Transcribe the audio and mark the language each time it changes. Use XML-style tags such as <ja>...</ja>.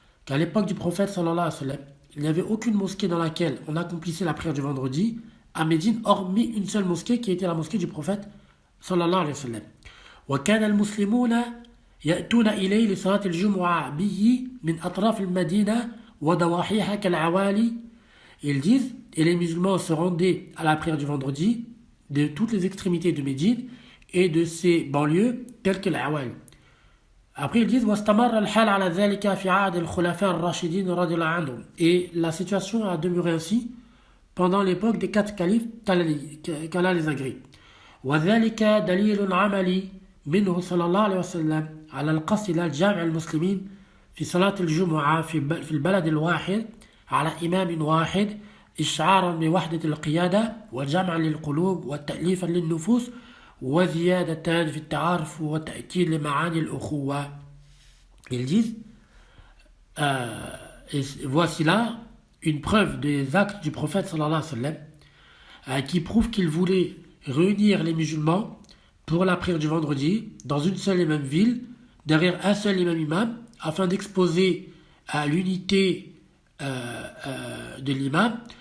<fr>qu'à l'époque du prophète sallallahu alayhi wa sallam, il n'y avait aucune mosquée dans laquelle on accomplissait la prière du vendredi à Médine, hormis une seule mosquée qui était la mosquée du prophète sallallahu alayhi wa sallam.</fr> <ar>وكان المسلمون يأتون إليه لصلاة الجمعة به من أطراف المدينة وضواحيها كالعوالي.</ar> <fr>Ils disent, et les musulmans se rendaient à la prière du vendredi de toutes les extrémités de Médine et de ses banlieues telles que l'Awali. Après ils disent</fr> <ar>واستمر الحال على ذلك في عهد الخلفاء الراشدين رضي الله عنهم.</ar> <fr>Et la situation a demeuré ainsi pendant l'époque des 4 califes qu'Allah les agrée.</fr> <ar>وذلك دليل عملي منه صلى الله عليه وسلم على القصد إلى الجامع المسلمين في صلاة الجمعة في البلد الواحد على إمام واحد إشعارا بوحدة القيادة وجمعا للقلوب والتأليفا للنفوس وزيادة في التعارف وتأكيد لمعاني الأخوة.</ar> <fr>Ils disent, et voici là une preuve des actes du prophète sallallahu alayhi wa sallam qui prouve qu'il voulait réunir les musulmans pour la prière du vendredi dans une seule et même ville, derrière un seul et même imam, afin d'exposer à l'unité de l'imam,</fr>